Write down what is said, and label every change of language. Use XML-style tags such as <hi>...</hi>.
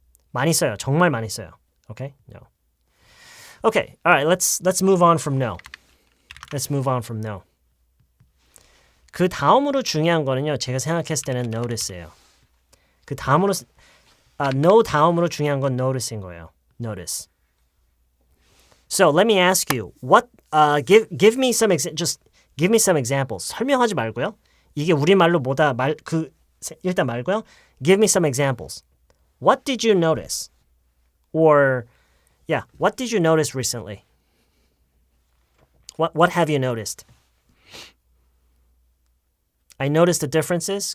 <ko>많이 써요. 정말 많이 써요. 오케이?</ko> <en>No. Okay. All right. Let's move on from no. Let's move on from no.</en> <ko>그 다음으로 중요한 거는요. 제가 생각했을 때는 notice예요. 그 다음으로 no 다음으로 중요한 건 notice인 거예요.</ko> <en>Notice. So let me ask you, what? Give me some just give me some examples.</en> <ko>설명하지 말고요. 이게 우리말로 뭐다 일단 말고요.</ko> <en>Give me some examples. What did you notice? Or yeah, what did you notice recently? What have you noticed? I noticed the differences.</en>